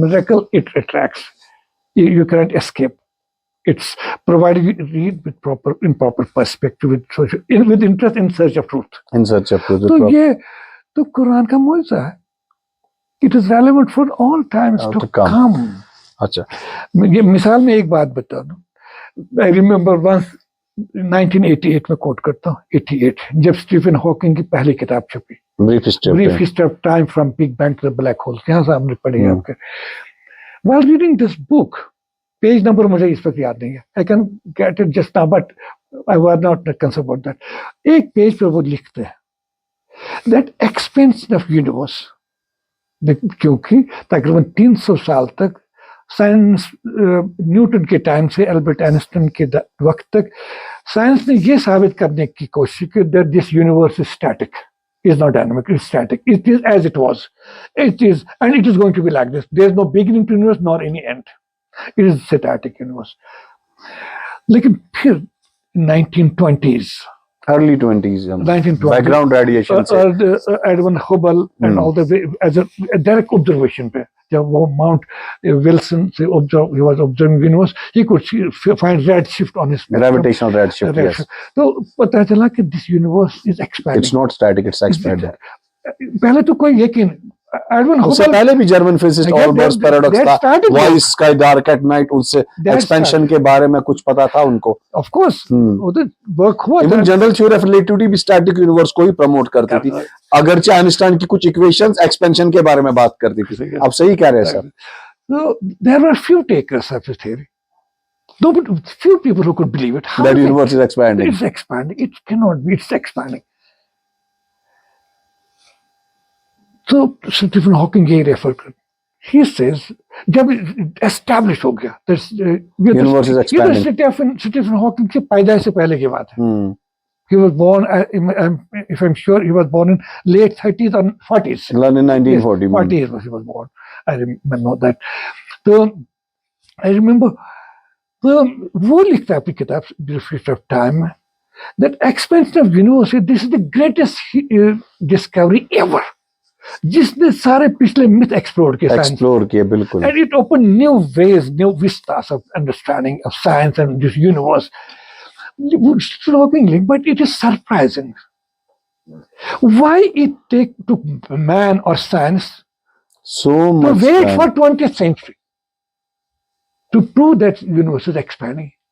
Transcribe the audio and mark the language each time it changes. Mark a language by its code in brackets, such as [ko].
[en] miracle, it attracts. You cannot escape. It's provided you read with in proper perspective, with interest in search of truth. In search of truth. [ur] تو یہ تو قرآن کا معجزہ ہے. [en] It is relevant for all times to come. [ur] اچھا یہ مثال میں ایک بات بتا دوں. [en] I remember once 1988 [ur] میں کوٹ کرتا ہوں 88 جب اسٹیفن ہاکنگ کی پہلی کتاب چھپی [en] brief history of time from big bang to black hole. یہاں سے ہم نے پڑھی آپ کے. while reading this book [ur] page number مجھے اس وقت یاد نہیں ہے. [en] I can get it just now but I was not concerned about that. [ur] ایک پیج پہ وہ لکھتے ہیں [en] that expansion of universe [ur] کیونکہ تقریباً 300 سال تک سائنس نیوٹن کے ٹائم سے البرٹ آئنسٹائن کے وقت تک سائنس نے یہ ثابت کرنے کی کوشش کی [en] that this universe is static, is not dynamic, it's static. It is as it was. It is, and it is going to be like this. There is no beginning to universe nor any end. It is static universe. [ur] لیکن پھر [en] 1920s early 20s 1920 background radiation سے Edwin Hubble and all the as a direct observation [ur] پہ جب وہ Mount Wilson سے [en] he was observing universe he could find red shift on his gravitational redshift. Yes, [ur] تو پتہ چلا کہ [en] this universe is expanding. it's not static, it's expanding. [ur] پہلے تو کوئی یقین ایڈون اس سے ہبل پہلے بھی جرمن فزسٹ آلبرٹ پیراڈاکس تھا [en] why is sky dark at night. [ur] اس سے ایکسپینشن کے بارے میں کچھ پتا تھا ان کو. آف کورس وہ تو ورک ہوا even general theory of relativity بھی اسٹیٹک یونیورس کو ہی پروموٹ کرتی تھی اگرچہ آئنسٹائن کی کچھ ایکویشنز ایکسپینشن کے بارے میں بات کرتی تھی. آپ صحیح کہہ رہے ہیں سر. [en] So there were few takers of this theory. No, but few people who could believe it. How that universe is expanding. It's expanding. It cannot be. It's expanding. [ur] So Stephen Hawking یہ refer کر [en] he says [ur] جب established ہو گیا [en] universe is expanding. [ur] Stephen Hawking کی پیدائش سے پہلے کی بات ہے. [en] He was born, if I'm sure, he was born in late 30s and 40s. In 1940. 40s he was born. I remember that. So I remember [ur] وہ لکھتا ہے اپنی کتاب [en] Brief History of Time that expansion of universe, this is the greatest discovery ever. [ur] جس نے سارے پچھلے myth explore کیے بالکل. [en] And it opened new ways, new vistas of understanding of science and this universe. Strikingly, but it is surprising. Why it took man or science so much to wait time for 20th century to prove that universe is expanding?